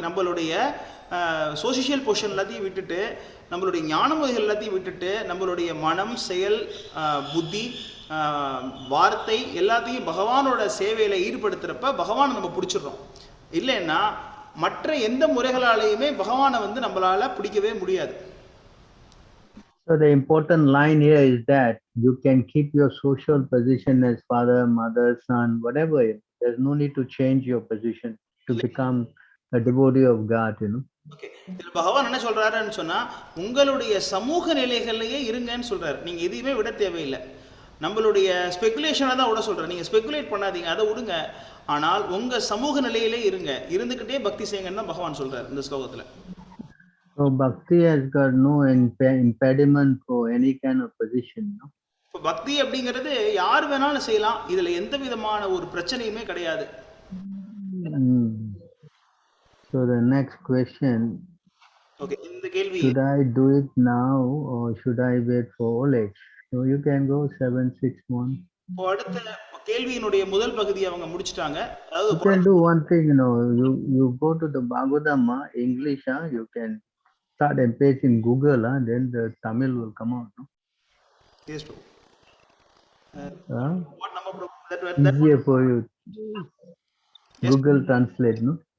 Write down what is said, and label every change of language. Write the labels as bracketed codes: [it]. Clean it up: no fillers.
[ta] நம்மளுடைய [en] social position [ta] எல்லாத்தையும் விட்டுட்டு, நம்மளுடைய ஞான முறைகள் எல்லாத்தையும் விட்டுட்டு, நம்மளுடைய மனம், செயல், புத்தி, வார்த்தை எல்லாத்தையும் பகவானோட சேவையில் ஈடுபடுத்துகிறப்ப பகவானை நம்ம பிடிச்சிடுறோம். இல்லைன்னா மற்ற எந்த முறைகளாலேயுமே பகவானை வந்து நம்மளால பிடிக்கவே முடியாது. [en] So the important line here is that you can keep your social position as father, mother, son, whatever. There's no need to change your position to become a devotee of God, you know. [ta] Okay, இதில் பகவான் என்ன சொல்றாருன்னு சொன்னா, உங்களுடைய சமூக நிலைகள்லயே இருங்கன்னு சொல்றாரு. நீங்க எதையுமே விட தேவையில்லை. நம்மளுடைய ஸ்பெகுலேஷனை தான் விட சொல்றேன். நீங்க ஸ்பெகுலேட் பண்ணாதீங்க, அதை விடுங்க. ஆனால் உங்க சமூக நிலையிலே இருங்க, இருந்துகிட்டே பக்தி செய்யுங்கன்னு தான் பகவான் சொல்றாரு இந்த ஸ்லோகத்துல. [en] So bhakti has got no impediment for any kind of position, no? [ta] இப்போ பக்தி அப்படிங்கிறது யார் வேணாலும் செய்யலாம், இதுல எந்த விதமான ஒரு பிரச்சனையுமே கிடையாது. [en] So the next question, [ta] okay, இந்த கேள்வி, [en] should I do it now or should I wait for old age? So you can go 761. [ta] இப்போ அடுத்த கேள்வியினுடைய முதல் பகுதியை அவங்க முடிச்சிட்டாங்க. [en] You can do one thing, you know, you go to the Bhagavatam English, you can start and paste in Google, then the Tamil will come out, no? Yes, bro. What number, bro? That easier for you. Yes, Google Translate, no?